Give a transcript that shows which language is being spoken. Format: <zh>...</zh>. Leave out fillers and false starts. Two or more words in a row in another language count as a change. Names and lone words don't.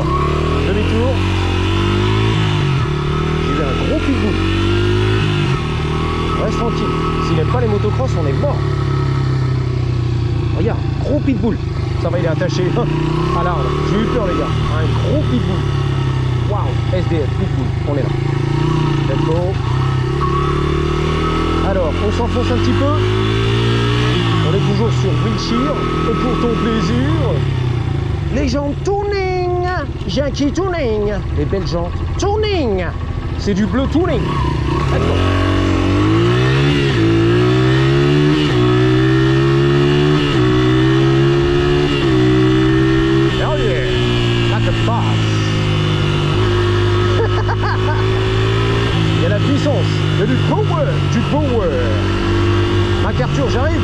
<fr>Demi-tour. J'ai vu un gros pitbull. Reste tranquille. S'il n'aime pas les motocross, on est mort. Regarde, gros pitbull. Ça va, il est attaché à l'arbre. J'ai eu peur, les gars. Un gros pitbull. Waouh, SDF, pitbull. On est là.</fr> <en>Let's go.</en> <fr>Alors, on s'enfonce un petit peu. On est toujours sur Wilshire. Et pour ton plaisir, les jantes tuning. Yankee tuning. Les belles jantes tuning. C'est du bleu tuning.</fr> <en>Let's go.</en> <fr>Il y a la puissance, il y a du power, MacArthur, j'arrive.</fr>